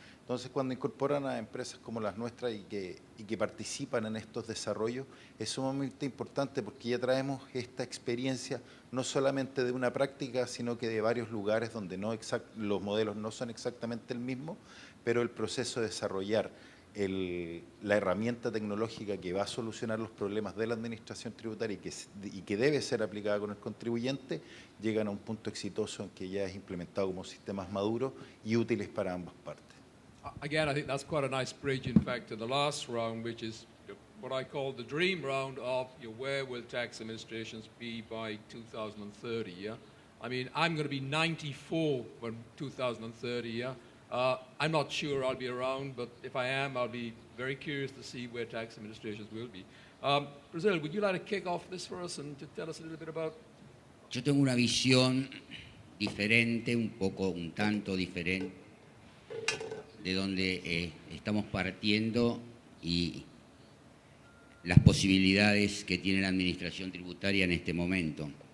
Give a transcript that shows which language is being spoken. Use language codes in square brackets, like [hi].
[es] Entonces, cuando incorporan a empresas como las nuestras y que participan en estos desarrollos, es sumamente importante porque ya traemos esta experiencia no solamente de una práctica, sino que de varios lugares donde los modelos no son exactamente el mismo, pero el proceso de desarrollar la herramienta tecnológica que va a solucionar los problemas de la administración tributaria y que debe ser aplicada con el contribuyente, llegan a un punto exitoso en que ya es implementado como sistemas maduros y útiles para ambas partes. [en] Again, I think that's quite a nice bridge, in fact, to the last round, which is what I call the dream round of where will tax administrations be by 2030, yeah? I mean, I'm going to be 94 when 2030, yeah? I'm not sure I'll be around, but if I am, I'll be very curious to see where tax administrations will be. Brazil, would you like to kick off this for us and to tell us a little bit about? [es] Yo tengo una visión diferente, un tanto diferente, de donde estamos partiendo y las posibilidades que tiene la administración tributaria en este momento.